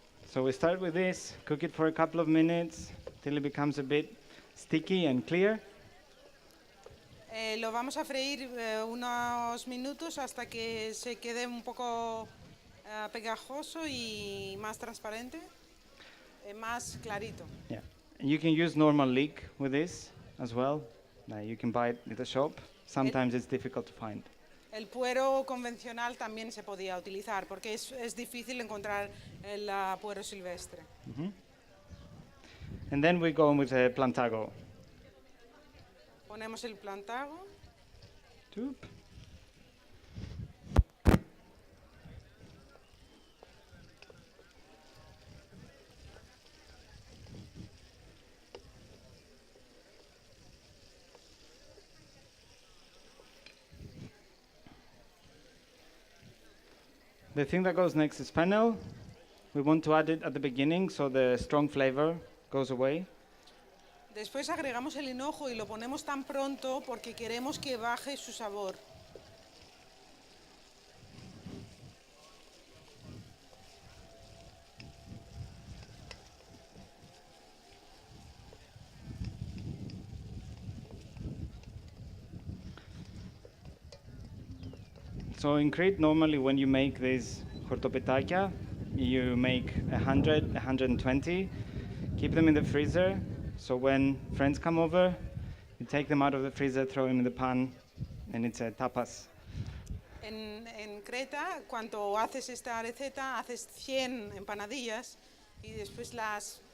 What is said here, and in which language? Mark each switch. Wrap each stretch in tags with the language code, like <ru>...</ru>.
<en>So we start with this, cook it for a couple of minutes till it becomes a bit sticky and clear.</en> <es>Lo vamos a freír unos minutos hasta que se quede un poco pegajoso y más transparente, más clarito.</es> <en>Yeah. And you can use normal leek with this as well. You can buy it at the shop. Sometimes it's difficult to find.</en> <es>El puero convencional también se podía utilizar porque es difícil encontrar el puero silvestre.</es> <en>And then we go with the plantago.</en> <es>Ponemos el plantago. Toop.</es> <en>The thing that goes next is fennel. We want to add it at the beginning so the strong flavor goes away.</en> <es>Después agregamos el hinojo y lo ponemos tan pronto porque queremos que baje su sabor.</es> <en>So in Crete, normally when you make this hortopitakia, you make 100, 120, keep them in the freezer. So when friends come over, you take them out of the freezer, throw them in the pan, and it's a tapas.</en> <es>En Creta, cuando haces esta receta, haces 100 empanadillas y después las</es>